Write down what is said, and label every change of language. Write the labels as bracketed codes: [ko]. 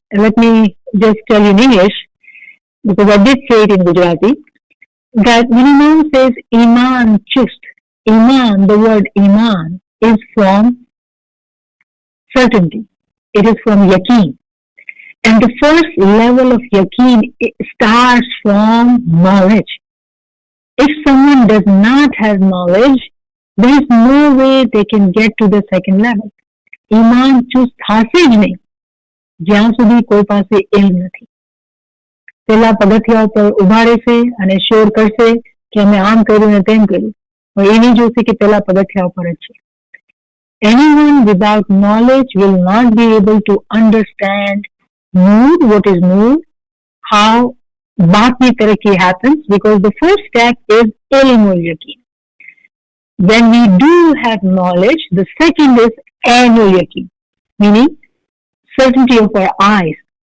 [en] Let me just tell you in English, because I did say it in Gujarati, that when Imam says Iman chust, Iman, the word Iman, is from certainty. It is from yaqeen. And the first level of yaqeen starts from knowledge. If someone does not have knowledge, there is no way they can get to the second level. [gu] Iman ચુસ્ત થાશે જ નહીં જ્યાં સુધી કોઈ પાસે ઇલ્મ નથી. પેલા પગથિયા ઉપર ઉભા રહેશે અને શોર કરશે કે અમે આમ કર્યું ને તેમ કર્યું, પણ એ નહીં જોશે કે પેલા પગથિયા ઉપર જ છે. [en] Anyone without knowledge will not be able to understand mood, what is mood, how Batni Tarakki happens, because the first step is Ilmul Yaqeen. When we do have knowledge, the second is Ainul Yaqeen, meaning certainty of our eyes.